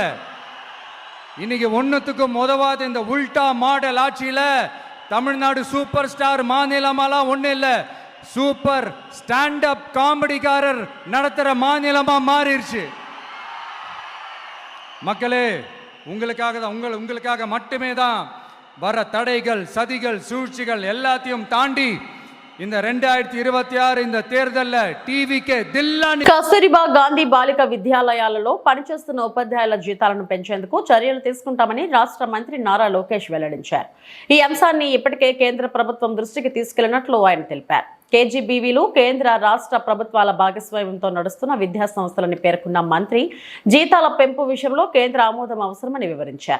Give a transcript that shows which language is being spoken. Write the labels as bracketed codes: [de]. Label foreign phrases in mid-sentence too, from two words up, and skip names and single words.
[ta] இன்னைக்கு ஒன்னுத்துக்கும் உதவாத இந்த உல்டா மாடல் ஆட்சியில தமிழ்நாடு [en] super star [ta] மாநிலமாலாம் ஒண்ணு இல்ல, [en] super stand up [ta] காமெடிக்காரர் நடத்துற மாநிலமா மாறிடுச்சு. மக்களே, உங்களுக்காக மட்டுமே தான் வர தடைகள், சதிகள், சூழ்ச்சிகள் எல்லாத்தையும் தாண்டி இந்த 2026 இந்த தேர்தல்ல టీవీకే దిల్లాని. [te] కస్తూరిబా గాంధీ బాలిక విద్యాలయాలలో పనిచేస్తున్న ఉపాధ్యాయుల జీతాలను పెంచేందుకు చర్యలు తీసుకుంటామని రాష్ట్ర మంత్రి నారా లోకేష్ వెల్లడించారు. ఈ అంశాన్ని ఇప్పటికే కేంద్ర ప్రభుత్వం దృష్టికి తీసుకెళ్లినట్లు ఆయన తెలిపారు. కేజీబీవీలు కేంద్ర రాష్ట్ర ప్రభుత్వాల భాగస్వామ్యంతో నడుస్తున్న విద్యా సంస్థలని పేర్కొన్న మంత్రి జీతాల పెంపు విషయంలో కేంద్ర ఆమోదం అవసరమని వివరించారు.